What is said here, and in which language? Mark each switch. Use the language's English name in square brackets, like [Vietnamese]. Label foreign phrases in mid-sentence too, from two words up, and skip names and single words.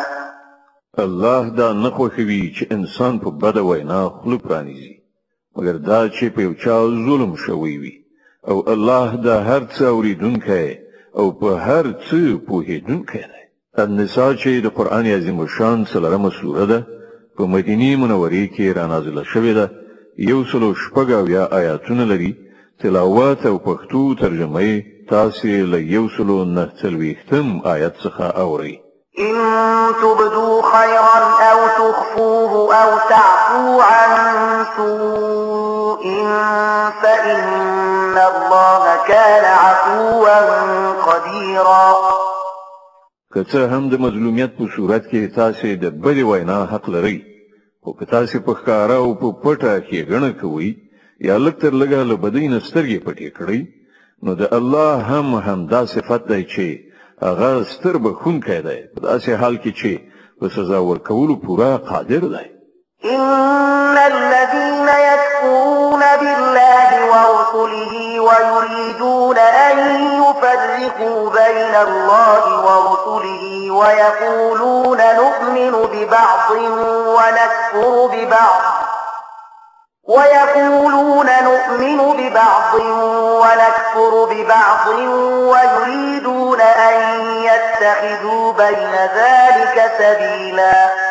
[Pashto] الله دا نه خوښوي چې انسان په بده وینا خوله پرانیزي مګر دا چې په یو چا ظلم شوی وي، او الله دا هر څه اوریدونکی او په هر څه پوهیدونکی دی. النساء چې د قرآن عظیم الشان څلورمه سوره ده، په مدینې منورې کې رانازله شوې ده، 106 آیاتونه لري. تلاوت او پښتو ترجمه یې تاسې له 149 آیت څخه اورئ. [Arabic] إن تبدوا خيرا أو تخفوه أو تعفو عن سوء فإن الله كان عفوا قديرا. [Pashto] که څه هم د مظلومیت په صورت کې تاسې د بدې وینا حق لرئ، خو که تاسې په ښکاره او په پټه ښېګڼه کوئ یا لږ تر لږه له بدۍ نه سترګې پټې کړئ، نو د الله هم دا صفت دی چې هغه ستر بخښونکی دی، په داسې حال کې چې په سزا ورکولو پوره قادر دی. [Arabic] إن الذين يكفرون بالله ورسله ويريدون أن يفرقوا بين الله ورسله ويقولون نؤمن ببعض ونكفر ببعض ويريدون أن يتخذوا بين ذلك سبيلا